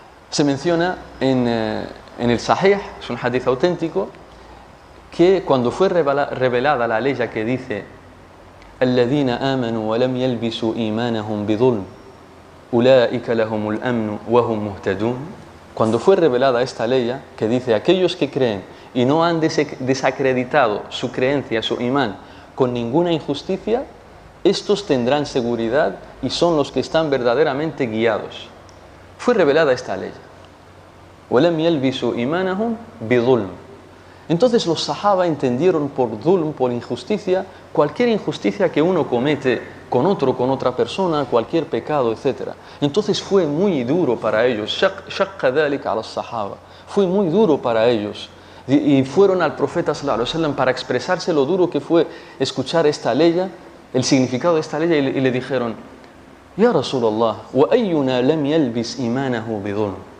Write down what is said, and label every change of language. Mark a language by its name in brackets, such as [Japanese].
[Spanish] se menciona en el Sahih, es un hadith auténtico, que cuando fue revelada la ley que dice الذين آمنوا ولم يلبسوا إيمانهم بظلم أولئك لهم الأمن وهم مهتدون, cuando fue revelada esta ley que dice aquellos que creen y no han desacreditado su creencia, su imán, con ninguna injusticia, estos tendrán seguridad y son los que están verdaderamente guiados. Fue revelada esta ley. [Arabic] ولم يلبسوا إيمانهم بظلم. [Spanish] Entonces los sahaba entendieron por dhulm, por injusticia, cualquier injusticia que uno comete con otra persona, cualquier pecado, etc. Entonces fue muy duro para ellos. Shaqqa dhalika ala sahaba. Fue muy duro para ellos. Y fueron al profeta sallallahu alaihi wasallam para expresarse lo duro que fue escuchar esta ley, el significado de esta ley, y le dijeron: Ya Rasulallah, wa ayyuna lam yalbis imanahu bidhulm.